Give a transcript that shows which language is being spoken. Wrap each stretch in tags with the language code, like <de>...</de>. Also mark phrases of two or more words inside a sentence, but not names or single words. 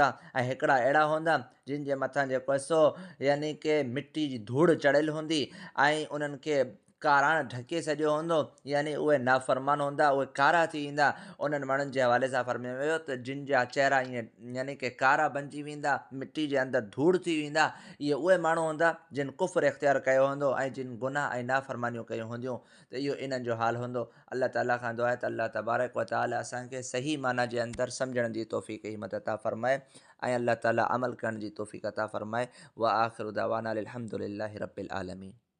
<sd>ऐं हिकिड़ा अहिड़ा हूंदा जिन जे मथां जेको आहे सो यानी कि मिटी जी धूड़ चढ़ियल हूंदी, ऐं उन्हनि खे काराण ढके छॾियो हूंदो, यानी उहे नाफ़रमान हूंदा, उहे कारा थी वेंदा। उन्हनि माण्हुनि जे हवाले सां फरमायो वियो त जिन जा चहिरा ईअं यानी कि कारा बणिजी वेंदा, मिटी जे अंदरि धूड़ थी वेंदा। इहे उहे माण्हू हूंदा जिन कुफ़्र इख़्तियार कयो हूंदो ऐं जिन गुनाह ऐं नाफ़रमानियूं कयूं हूंदियूं, त इहो इन्हनि जो हाल हूंदो। अल्लाह ताला खां दुआ आहे त अल्लाह</sd> <ar>تبارك وتعالى</ar> <sd>असांखे सही माना जे अंदरि सम्झण जी तौफ़ीक़ हिम्मत अता फ़रमाए ऐं अल्लाह ताला अमल करण जी तौफ़ीक़ अता फ़रमाए।</sd> <ar>وآخر دعوانا أن الحمد لله رب العالمين.</ar>